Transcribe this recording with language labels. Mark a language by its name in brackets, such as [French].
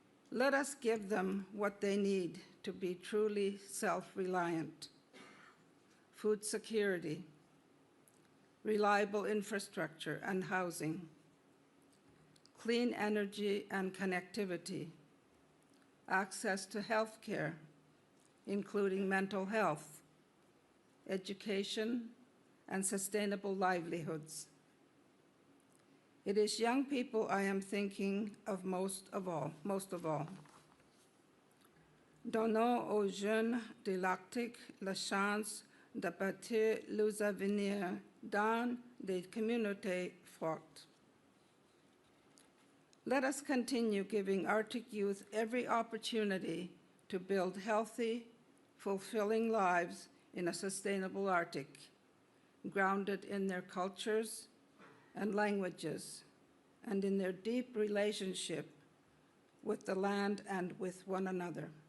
[English] Let us give them what they need to be truly self-reliant: food security, reliable infrastructure and housing, clean energy and connectivity, access to health care, including mental health, education, and sustainable livelihoods. It is young people I am thinking of most of all. [French] Donnons aux jeunes de l'Arctique la chance de bâtir leurs avenirs dans des communautés fortes. [English] Let us continue giving Arctic youth every opportunity to build healthy, fulfilling lives in a sustainable Arctic, grounded in their cultures and languages, and in their deep relationship with the land and with one another.